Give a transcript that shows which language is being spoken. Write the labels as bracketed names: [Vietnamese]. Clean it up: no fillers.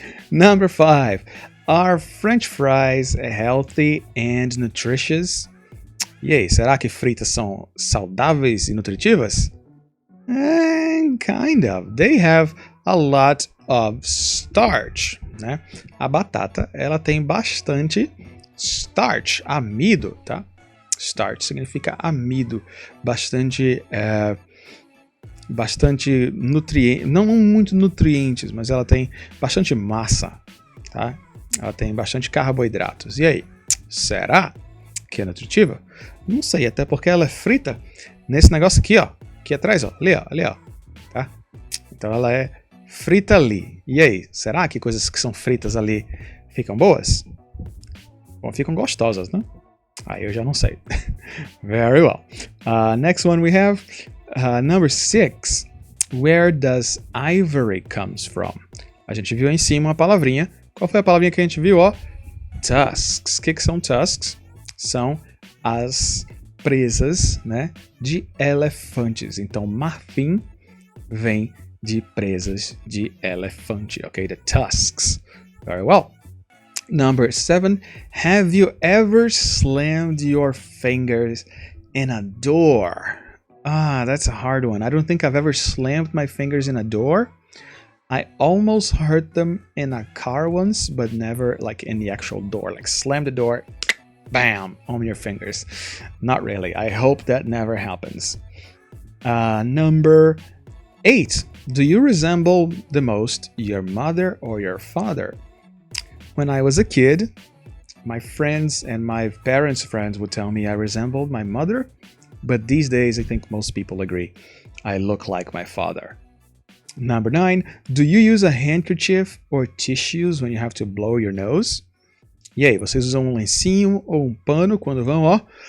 [English] Number 5, are French fries healthy and nutritious? [Portuguese] E aí, será que fritas são saudáveis e nutritivas? [English] Kind of. They have a lot of starch, né? [Portuguese] A batata, ela tem bastante starch, amido, tá? Starch significa amido, bastante nutrientes, não muito nutrientes, mas ela tem bastante massa, tá? Ela tem bastante carboidratos. E aí, será que é nutritiva? Não sei, até porque ela é frita nesse negócio aqui, ó, aqui atrás, ó, ali, ó, tá? Então ela é frita ali. E aí, será que coisas que são fritas ali ficam boas? Bom, ficam gostosas, né? Aí eu já não sei. [English] Very well. Next one we have number 6. Where does ivory comes from? [Portuguese] A gente viu aí em cima uma palavrinha. Qual foi a palavrinha que a gente viu, ó? Tusks. O que são tusks? São as presas, né, de elefantes. Então, marfim vem de presas de elefante, ok? The tusks. [English] Very well. Number 7. Have you ever slammed your fingers in a door? That's a hard one. I don't think I've ever slammed my fingers in a door. I almost hurt them in a car once, but never like in the actual door. Like slam the door, bam, on your fingers. Not really. I hope that never happens. Number 8. Do you resemble the most your mother or your father? When I was a kid, my friends and my parents' friends would tell me I resembled my mother, but these days I think most people agree I look like my father. Number 9, do you use a handkerchief or tissues when you have to blow your nose? [Portuguese] E aí, vocês usam um lencinho ou um pano quando vão, ó?